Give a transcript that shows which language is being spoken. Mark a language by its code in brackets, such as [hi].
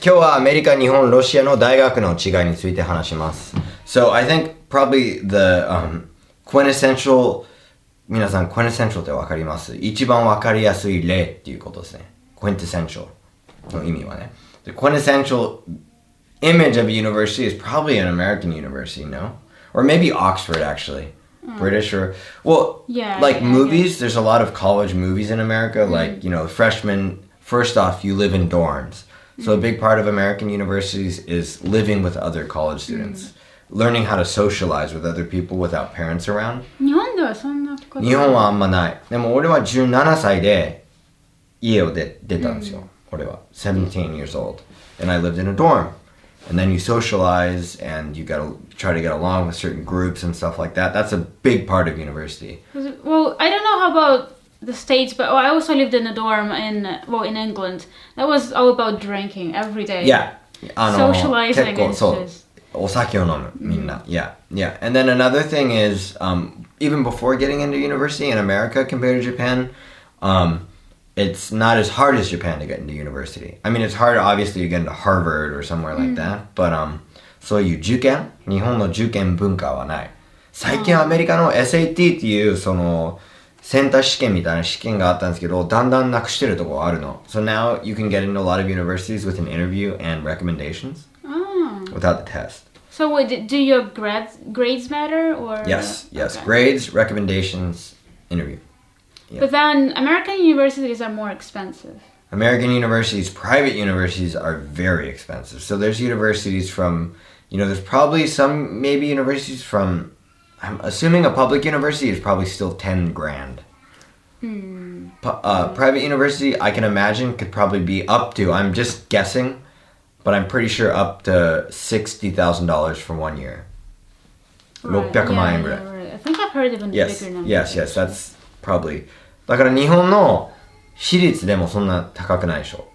[ja] 今日はアメリカ、日本、ロシアの大学の違いについて話します。 [en] So, I think probably the、quintessential [ja] 皆さん quintessential ってわかります？一番わかりやすい例っていうことですね。quintessential の意味はね。 [en] The quintessential image of a university is probably an American university, no? Or maybe Oxford, actually. British or... Well, like movies, there's a lot of college movies in America. Like, you know, freshmen, first off, you live in dorms. So a big part of American universities is living with other college students. Learning how to socialize with other people without parents around. [ja] 日本ではそんなこと日本はあんまない。でも俺は17歳で家を出たんですよ。俺は [en] 17 years old. And I lived in a dorm. And then you socialize and you gotta try to get along with certain groups and stuff like that. That's a big part of university. Well, I don't know how about the States, but I also lived in a dorm in England. That was all about drinking every day. Yeah. Socializing. [ja] 結構そう。お酒を飲む、みんな。 [en] Yeah. Yeah. And then another thing is, even before getting into university in America compared to Japan, it's not as hard as Japan to get into university. I mean, it's hard, obviously, to get into Harvard or somewhere like that. [ja] But, そういう受験、日本の受験文化はない。最近アメリカの SAT っていう、その、センター試験みたいな試験があったんですけど、だんだんなくしてるところあるの。 [en] So now you can get into a lot of universities with an interview and recommendations without the test. So do your grades matter? Or Yes. Okay. Grades, recommendations, interview. Yeah. But then American universities are more expensive. American universities, private universities are very expensive. So there's universities from, you know, there's probably some, maybe universities from, I'm assuming a public university is probably still 10 grand. Private university, I can imagine, could probably be up to, I'm just guessing, but I'm pretty sure up to $60,000 for 1 year. Right. [ja] 600万円ぐらい。 [en] Right. I think I've heard even bigger numbers. Yes, that's probably. [ja] だから日本の私立でもそんな高くないでしょ。